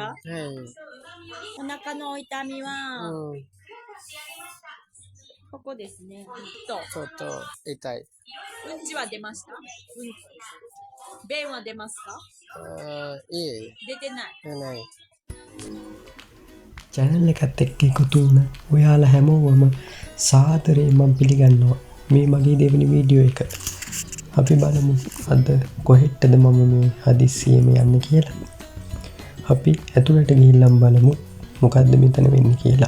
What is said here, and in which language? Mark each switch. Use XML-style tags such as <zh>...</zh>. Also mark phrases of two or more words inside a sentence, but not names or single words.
<ja>はい。お腹の痛みは、うん。ここですね。ちょっと痛い。うんちは出ました？便は出ますか？いい。出てない。出ない。</ja> <si>channel එකත් එක්ක එකතු වුණ ඔයාලා හැමෝවම සාදරයෙන් මම පිළිගන්නවා මේ මගේ දෙවෙනි වීඩියෝ එක. අපි බලමු අද කොහෙටද මම මේ හදිස්සියෙම යන්නේ කියලා. අපි ඇතුළට ගිහිල්ලා බලමු මොකද්ද මෙතන වෙන්නේ කියලා.</si>